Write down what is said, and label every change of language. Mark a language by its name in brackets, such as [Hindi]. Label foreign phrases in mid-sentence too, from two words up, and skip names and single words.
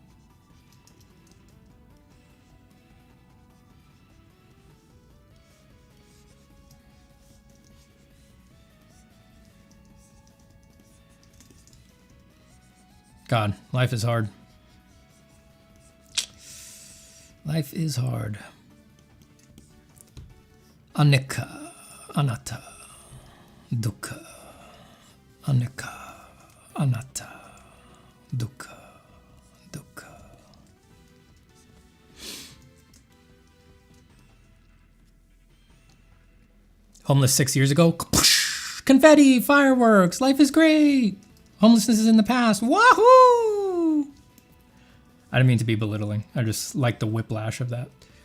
[English] God, life is hard. Life is hard. [Pali] Anika, anatta, dukkha, anika. Anatta, dukkha, dukkha. [English] Homeless 6 years ago. Confetti, fireworks, life is great. Homelessness is in the past. Wahoo! I didn't mean to be belittling. I just like the whiplash of that.